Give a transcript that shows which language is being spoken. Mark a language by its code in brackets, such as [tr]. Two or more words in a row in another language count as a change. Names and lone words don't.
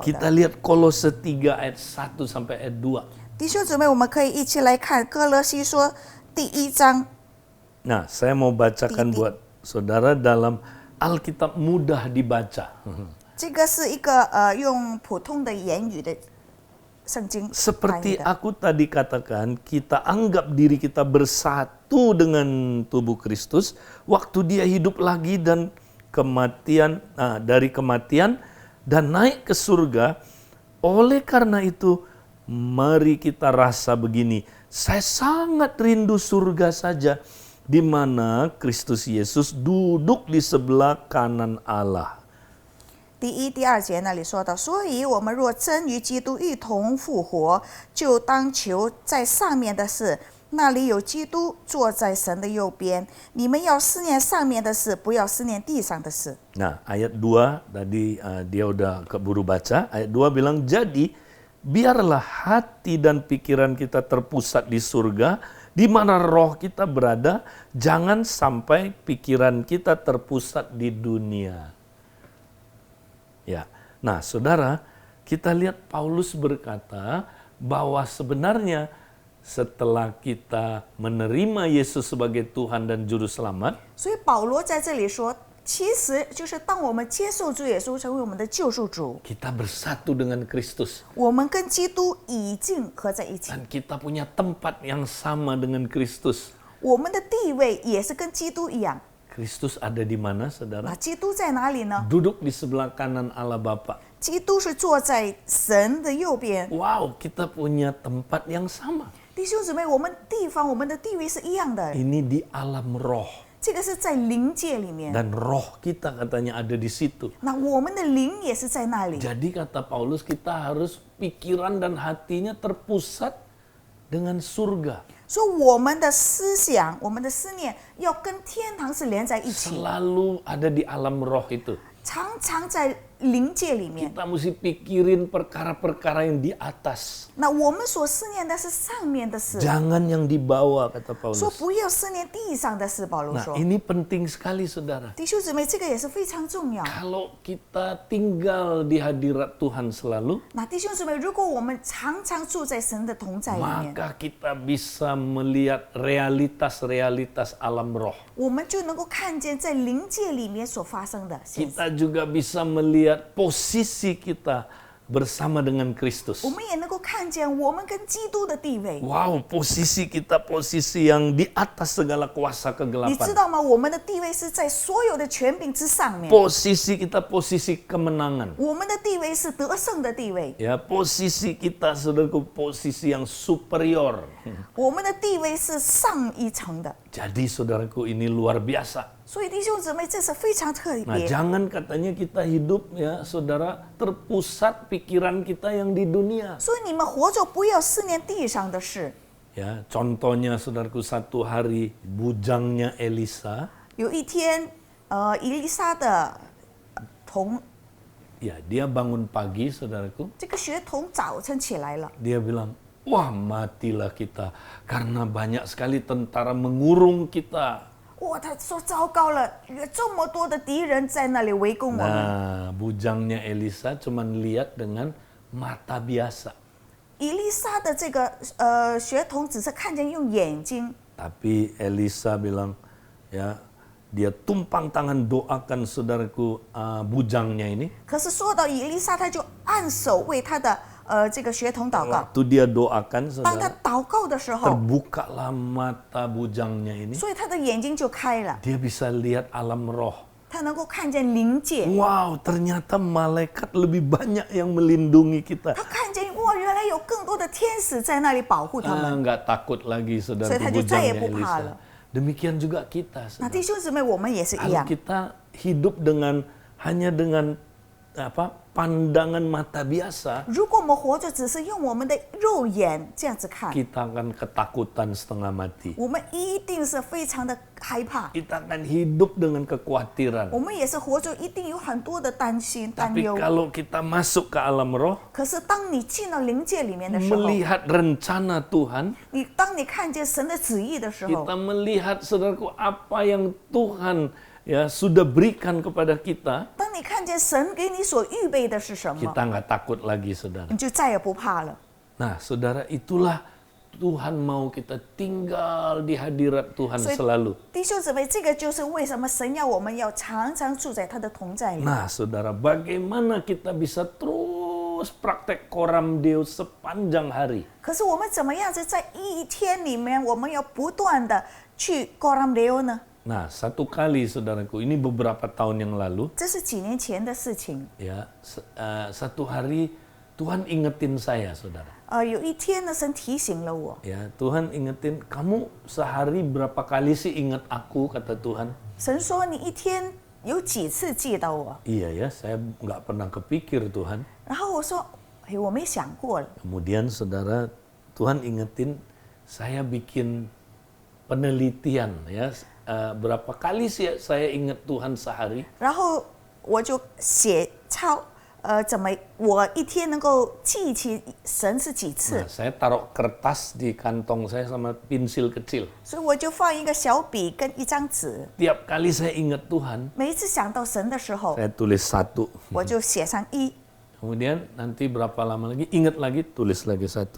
[id] Kita [zh] 的。 [id] lihat Kolose 3 ayat 1 sampai ayat 2. [zh] 弟兄姊妹，我们可以一起来看哥罗西说第1章。 [id] Nah, saya mau bacakan buat saudara, dalam Alkitab mudah dibaca. [zh] 这个是一个用普通的言语的圣经翻译 [id] Seperti [zh] 的。 [id] aku tadi katakan, kita anggap diri kita bersatu dengan tubuh Kristus waktu dia hidup lagi dan kematian, dari kematian dan naik ke surga. Oleh karena itu, mari kita rasa begini, saya sangat rindu surga saja, di mana Kristus Yesus duduk di sebelah kanan Allah. [zh] 第1、第2节那里说到，所以我们若真与基督一同复活，就当求在上面的事，那里有基督坐在神的右边。你们要思念上面的事，不要思念地上的事。 [id] Nah, ayat 2 tadi dia udah keburu baca. Ayat 2 bilang, jadi biarlah hati dan pikiran kita terpusat di surga, di mana roh kita berada, jangan sampai pikiran kita terpusat di dunia. Ya, nah saudara, kita lihat Paulus berkata bahwa sebenarnya setelah kita menerima Yesus sebagai Tuhan dan Juru Selamat, [zh] 所以保罗在这里说，其实就是当我们接受主耶稣成为我们的救赎主， [id] kita bersatu dengan Kristus. [zh] 我们跟基督已经合在一起， [id] Dan kita punya tempat yang sama dengan Kristus. [zh] 我们的地位也是跟基督一样。 [id] Kristus ada di mana, [zh] 那 [id] saudara? [zh] 基督在哪里呢？ [id] Duduk di sebelah kanan Allah Bapa. [zh] 基督是坐在神的右边。 [id] Wow, kita punya tempat yang sama. [zh] 弟兄姊妹，我们地方我们的地位是一样的， [id] Ini di alam roh. [zh] 这个是在灵界里面。 [id] Dan roh kita katanya ada di situ. [zh] 那我们的灵也是在那里。 [id] Jadi kata Paulus, kita harus pikiran dan hatinya terpusat dengan surga. [zh] 说我们的思想、我们的思念要跟天堂是连在一起， [id] Selalu ada di alam roh itu. [zh] 常常在灵界里面。 [id] Kita mesti pikirin perkara-perkara yang di atas. [zh] 那我们所思念的是上面的事， [id] Jangan yang di bawah, kata [zh] 说 [id] Paulus. [zh] 不要思念地上的事。保罗 [id] Nah, [zh] 说， [id] ini penting sekali, saudara. [zh] 弟兄姊妹，这个也是非常重要。 [id] Kalau kita tinggal di hadirat Tuhan selalu, [zh] 那弟兄姊妹，如果我们常常住在神的同在里面， [id] maka kita bisa melihat realitas-realitas alam roh. [zh] 我们就能够看见在灵界里面所发生的现实。 [id] Kita juga bisa melihat posisi kita bersama dengan Kristus. [zh] 我们也能够看见我们跟基督的地位。 [id] Wow, posisi kita posisi yang di atas segala kuasa [zh] 你知 [id] kegelapan. [zh] 道吗？我们的地位是在所有的权柄之上面。 [id] Posisi kita posisi kemenangan. [zh] 我们的地位是得胜的地位， [id] Ya, posisi kita saudaraku posisi yang superior. [zh] 我们的地位是上一层的。 [id] Jadi saudaraku ini luar biasa. [zh] 所以弟兄姊妹，这是非常特 [id] Nah, [zh] 别。 [id] jangan katanya kita hidup ya, saudara, terpusat pikiran kita yang di dunia. [zh] 所以你们活着不要思念地上的事。 [id] Ya, contohnya saudaraku satu hari bujangnya Elisa, [zh] 有一天，以利沙的童， [id] ya dia bangun pagi saudaraku, [zh] 这个学童早晨起来了， [id] dia bilang, wah matilah kita karena banyak sekali tentara mengurung kita. [zh] 哇，他说糟糕了，有这么多的敌人在那里围攻我们。 [id] Nah, bujangnya Elisa cuman lihat dengan mata biasa. [zh] 以利沙的这个学童只是看见用眼睛， [id] Tapi Elisa bilang, ya dia tumpang tangan doakan saudaraku bujangnya ini. [zh] 可是说到以利沙，他就按手为他的这个学童祷告。 [id] Waktu dia doakan [zh] 当他 [id] saudara, [zh] 祷告的时候， [id] terbukalah mata bujangnya ini. [zh] 所以他的眼睛就开了， [id] Dia bisa lihat alam roh. [zh] 他能够看见灵界， [id] Wow, ternyata malaikat lebih banyak yang melindungi kita. [zh] 他看见哇，原来有更多的天使在那里保护他们。 [id] Nggak takut lagi saudara Saya tahu saya bujangnya pun Elisa. pahala. Demikian juga kita. [zh] 那 [id] saudara. [zh] 弟兄姊妹，我们也是一 [id] Kalau [zh] 样。 [id] kita hidup hanya dengan pandangan mata biasa, [zh] 如果我们活着只是用我们的肉眼这样子看， [id] kita akan ketakutan setengah mati. [zh] 我们一定是非常的害怕， [id] Kita akan hidup dengan kekhawatiran. [zh] 我们也是活着一定有很多的担心、担 [id] Tapi [zh] 忧。 [id] kalau kita masuk ke alam roh, [zh] 可是当你进到灵界里面的时候， [id] melihat rencana Tuhan, [zh] 当你看见神的旨意的时候， [id] kita melihat saudaraku apa yang Tuhan ya sudah berikan kepada kita, [zh] 当你看见神给你所预备的是什么， [id] kita nggak takut lagi saudara. [zh] 你就再也不怕了。 [id] Nah saudara, itulah Tuhan mau kita tinggal di hadirat Tuhan [zh] 所以 [id] selalu. [zh] 弟兄姊妹，这个就是为什么神要我们要常常住在他的同在里。 [id] Nah, saudara, bagaimana kita bisa terus praktek [la] koram deo [id] sepanjang hari? [zh] 可是我们怎么样子在一天里面，我们要不断的去 [la] Koram Deo [zh] 呢？ [id] Nah, satu kali saudaraku, ini beberapa tahun yang lalu, [zh] 这是几年前的事情。 [id] ya, satu hari Tuhan ingetin saya, saudara. [zh] 有一天呢，神提醒了我， [id] Ya, Tuhan ingetin, kamu sehari berapa kali sih ingat aku, kata Tuhan. [zh] 神说你一天有几次记到我？ [id] Iya ya, saya nggak pernah kepikir Tuhan. [zh] 然后我说，我没想过了。 [id] Kemudian saudara, Tuhan ingetin, saya bikin penelitian ya, berapa kali sih saya ingat Tuhan sehari. [zh] 然后我就写抄，怎么我一天能够记起神是几次？ [id] Nah, saya taruh kertas di kantong saya sama pensil kecil. [zh] 所以我就放一个小笔跟一张纸， [id] Tiap kali saya ingat Tuhan, [zh] 每一次想到神的时候， [id] saya tulis 1. [zh] 我就写上1。 [id] Kemudian nanti berapa lama lagi, ingat lagi, tulis lagi 1.